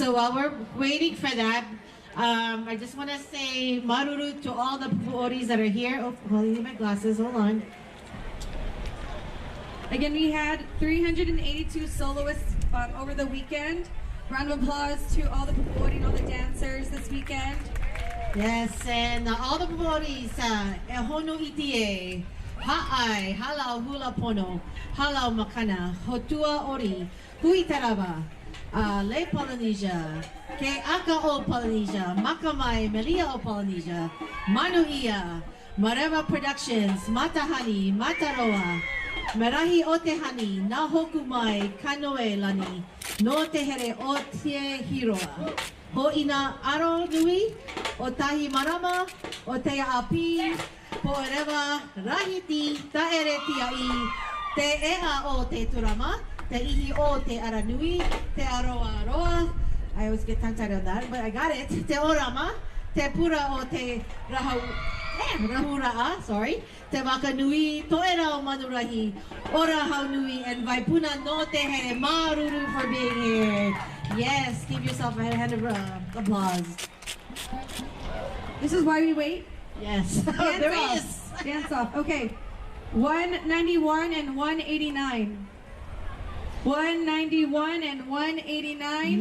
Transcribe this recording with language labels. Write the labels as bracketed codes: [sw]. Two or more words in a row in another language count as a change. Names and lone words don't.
[en] So while we're waiting for that, I just want to say maruru to all the pupuoris that are here. Oh, holding my glasses. Hold on. Again, we had 382 soloists over the weekend. Round of applause to all the pupuori and all the dancers this weekend. Yes, and all the pupuoris, ehonu itie, ha'ai, halau hula pono, halau makana, hotua ori, hui taraba, le Polynesia, ke aka o Polynesia, makamai, melia o Polynesia, manuia, Mareva Productions, matahani, mataroa, Merahi o te hani, na hoku mai, kanoe lani, no te here o te hiroa. Ho ina aro nui, o tahi marama, o te api, po erewa rahiti, ta ere tiai, te ea o te turama, te ihi o te aranui, te aroa aroa. I always get tongue-tied on that, but I got it. Te orama, te pura o te rahuraa, sorry. Te waka nui, toera o manurahi, ora hau nui, and vaipuna no te here, maruru for being here. Yes, give yourself a hand of applause. This is why we wait. Yes, Dance there off. is. Dance off. Okay. 191 and 189. 191 and 189.